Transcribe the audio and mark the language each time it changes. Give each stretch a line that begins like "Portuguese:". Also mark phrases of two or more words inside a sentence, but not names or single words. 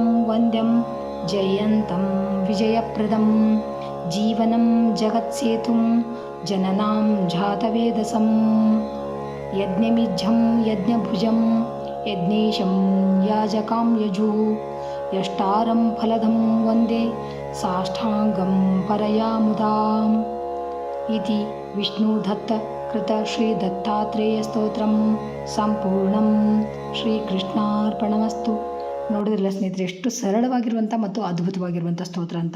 Sanskrit: ವಂದ್ಯಂ ಜಯಂತಂ ವಿಜಯಪ್ರದಂ ಜೀವನಂ ಜಗತ್ಸೇತುಂ ಜನನಾಂ ಜಾತವೇದಸಂ ಯಜ್ಞಮಿಜ್ಜಂ ಯಜ್ಞಭುಜಂ ಯಜ್ಞೇಶಂ ಯಾಜಕಾಂ ಯಜು ಯಷ್ಟಾರಂ ಫಲದಂ ವಂದೇ ಸಾಷ್ಟಾಂಗಂ ಪರಯಾಮುದಾಂ ಇತಿ ವಿಷ್ಣುದತ್ತ ಕೃತ ಶ್ರೀ ದತ್ತಾತ್ರೇಯ ಸ್ತೋತ್ರಂ ಸಂಪೂರ್ಣಂ. ಶ್ರೀಕೃಷ್ಣಾರ್ಪಣಮಸ್ತು.
Kannada: ನೋಡಿದ್ರಲ್ಲ ಸ್ನೇಹಿತರೆ, ಎಷ್ಟು ಸರಳವಾಗಿರುವಂಥ ಮತ್ತು ಅದ್ಭುತವಾಗಿರುವಂಥ ಸ್ತೋತ್ರ ಅಂತ.